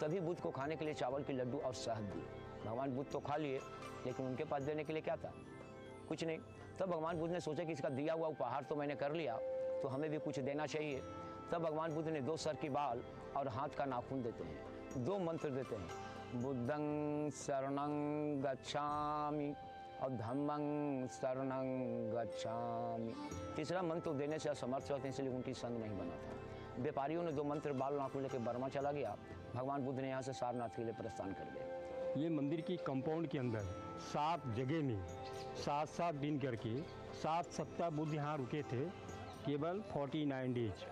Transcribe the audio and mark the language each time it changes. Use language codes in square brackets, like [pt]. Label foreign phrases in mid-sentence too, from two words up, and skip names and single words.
[hi] तभी बुद्ध को खाने के लिए चावल के लड्डू और शहद दिए। भगवान बुद्ध तो खा लिए, लेकिन उनके पास देने के लिए क्या था? कुछ नहीं। तब भगवान बुद्ध ने सोचा कि इसका दिया हुआ उपहार तो मैंने कर लिया, तो हमें भी कुछ देना चाहिए। तब भगवान बुद्ध ने 2 सर की बाल और हाथ का नाखून देते हैं, 2 मंत्र देते हैं, [pi] बुद्धं शरणं गच्छामि और धम्मं शरणं गच्छामि। [hi] तीसरा मंत्र देने से असमर्थ होते, इसलिए उनकी संग नहीं बना था। व्यापारियों ने 2 मंत्र बाल नाखून लेकर बर्मा चला गया। भगवान बुद्ध ने यहाँ से सारनाथ के लिए प्रस्थान कर दिया। ये मंदिर की कंपाउंड के अंदर 7 जगह में 7-7 दिन करके 7 सप्ताह बुद्ध यहाँ रुके थे, केवल 49 डेज।